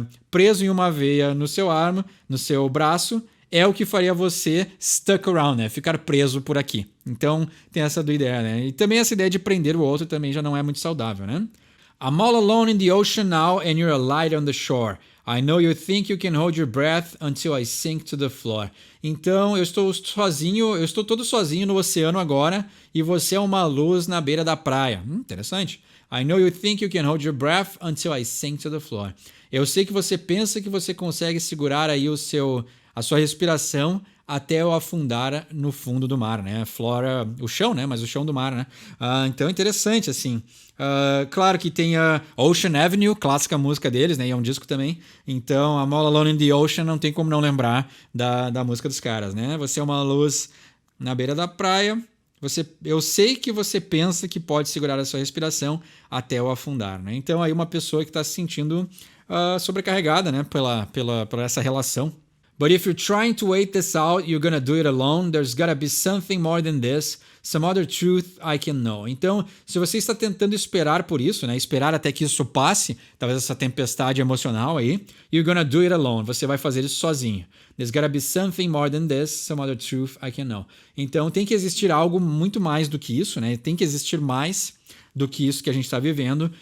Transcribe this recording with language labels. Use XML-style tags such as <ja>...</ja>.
<pt>Preso em uma veia no seu braço, é o que faria você</pt> <en>stuck around,</en> <pt>né? Ficar preso por aqui. Então, tem essa ideia, né? E também essa ideia de prender o outro também já não é muito saudável, né?</pt> <en>I'm all alone in the ocean now and you're a light on the shore. I know you think you can hold your breath until I sink to the floor.</en> <pt>Então, eu estou todo sozinho no oceano agora e você é uma luz na beira da praia. Interessante.</pt> <en>I know you think you can hold your breath until I sink to the floor.</en> <pt>Eu sei que você pensa que você consegue segurar aí a sua respiração até eu afundar no fundo do mar, né? Flora, o chão, né? Mas o chão do mar, né? Então, interessante, assim. Claro que tem a Ocean Avenue, clássica música deles, né? E é um disco também. Então,</pt> <en>I'm All Alone in the Ocean,</en> <pt>não tem como não lembrar da música dos caras, né? Você é uma luz na beira da praia. Eu sei que você pensa que pode segurar a sua respiração até eu afundar, né? Então, aí uma pessoa que está se sentindo sobrecarregada, né? Por essa relação.</pt> <en>But if you're trying to wait this out, you're gonna do it alone. There's gotta be something more than this. Some other truth I can know.</en> <pt>Então, se você está tentando esperar por isso, né? Esperar até que isso passe, talvez essa tempestade emocional aí,</pt> <en>you're gonna do it alone.</en> <pt>Você vai fazer isso sozinho.</pt> <en>There's gotta be something more than this. Some other truth I can know.</en> <pt>Então, tem que existir algo muito mais do que isso, né? Tem que existir mais do que isso que a gente está vivendo.</pt>